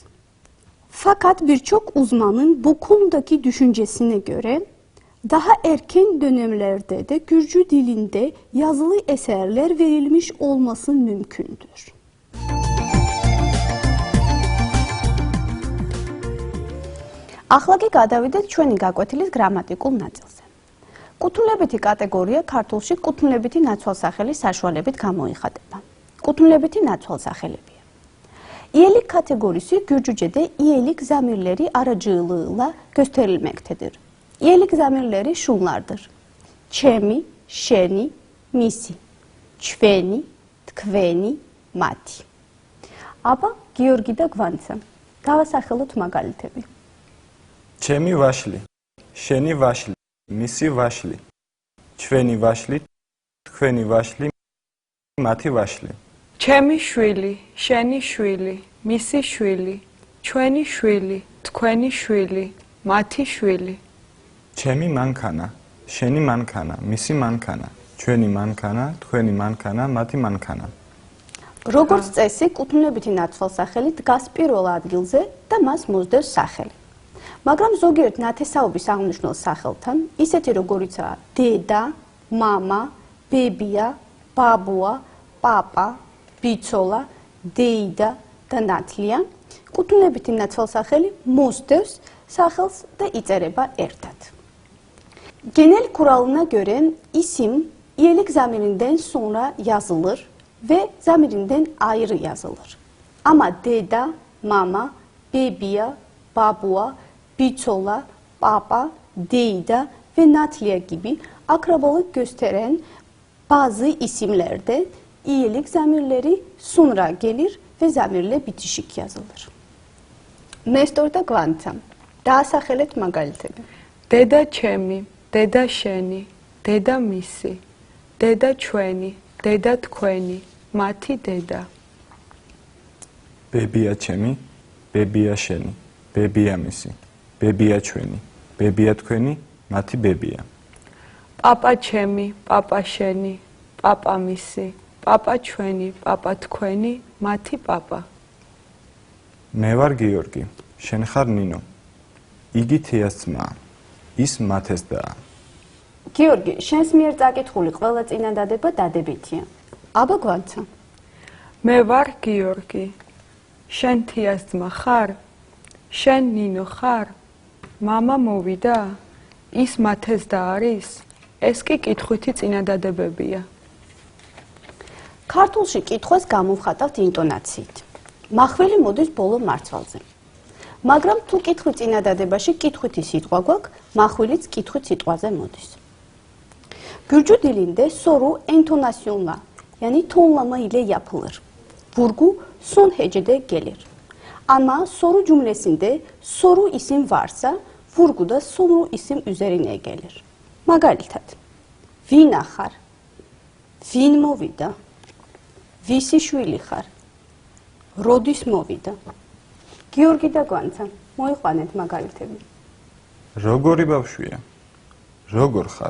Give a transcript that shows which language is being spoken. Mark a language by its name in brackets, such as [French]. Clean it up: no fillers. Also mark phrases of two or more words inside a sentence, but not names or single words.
[Turkish] Fakat birçok uzmanın bu konudaki düşüncesine göre daha erken dönemlerde de Gürcü dilinde yazılı eserler verilmiş olması mümkündür. [Georgian] ახლა კი გადავიდეთ ჩვენი გაკვეთილის გრამატიკულ ნაწილზე. კუთვნილებითი კატეგორია ქართულში კუთვნილებითი ნაცვალსახელის საშუალებით გამოიხატება. კუთვნილებითი ნაცვალსახელებიე. [Turkish] İyelik kategorisi Gürcüce'de iyelik zamirleri aracılığıyla gösterilmektedir. İyelik zamirleri şunlardır: [Georgian] ჩემი, შენი, მისი, ჩვენი, თქვენი, მათი. აბა გიორგი და გვანცა. დავასახელოთ მაგალითები. ჩემი ვაშლი, შენი ვაშლი, მისი ვაშლი, ჩვენი ვაშლი, თქვენი ვაშლი, მათი ვაშლი. ჩემი შვილი, შენი შვილი, მისი შვილი, ჩვენი შვილი, თქვენი შვილი, მათი შვილი. ჩემი მანქანა, შენი მანქანა, მისი მანქანა, ჩვენი მანქანა, თქვენი მანქანა, მათი მანქანა. Როგორც წესი, კუთვნილებითი ნაცვალსახელი დგას პირველ ადგილზე და მას მოსდევს სახელი. მაგრამ ზოგიერთ ნათესაობის აღნიშნულ სახელთან, ისეთი როგორიცაა დედა, მამა, ბებია, ბაბუა, პაპა, ბიცოლა, დეიდა და ნათლია, კუთვნილებითი ნაცვალსახელი მოსდევს სახელს და იწერება ერთად. [Turkish] Genel kuralına göre isim iyelik zamirinden sonra yazılır ve zamirinden ayrı yazılır. Ama [Georgian] დედა, მამა, ბებია, ბაბუა, ბიცოლა, პაპა, დეიდა [Turkish] ve natliya gibi akrabalık gösteren bazı isimlerde iyelik zamirleri sonra gelir ve zamirle bitişik yazılır. [Georgian] ნესტორდა გვანცამ. დაასახელეთ მაგალითები. დედა ჩემი, დედა შენი, დედა მისი, დედა ჩვენი, დედა თქვენი, მათი დედა. ბებია ჩემი, ბებია შენი, ბებია მისი, ბებია ჩვენი, ბებია თქვენი, მათი ბებია. პაპა ჩემი, პაპა შენი, პაპა მისი, პაპა ჩვენი, პაპა თქვენი, მათი პაპა. მე ვარ გიორგი, შენ ხარ ნინო. იგი თეას ძმა, ის მათეს და. გიორგი, შენს მიერ წაკითხული ყველა წინადადება დადებითია. აბა გვანცა. მე ვარ გიორგი. შენ თეას ძმა ხარ? შენ ნინო ხარ? მამა მოვიდა? ის მათეს და არის? ეს კი კითხვითი წინადადებებია. ქართულში კითხვას გამოვხატავთ ინტონაციით. მახვილი მოდის ბოლო მარცვალზე. მაგრამ თუ კითხვი წინადადებაში კითხვითი სიტყვა გვაქვს, mahvilից კითხვით სიტყვაზე მოდის. [Turkish] Gürcü dilinde soru entonasyonla, yani tonlama ile yapılır. Vurgu son hecede gelir. Ama soru cümlesinde soru isim varsa, vurgu da soru isim üzerine gelir. [Georgian] Მაგალითად, ვინ ახარ? ვინ მოვიდა? ვისი შვილი ხარ? როდის მოვიდა? გიორგი და გვანცა, მოიყვანეთ მაგალითები. როგორი ბავშვია? როგორ ხარ?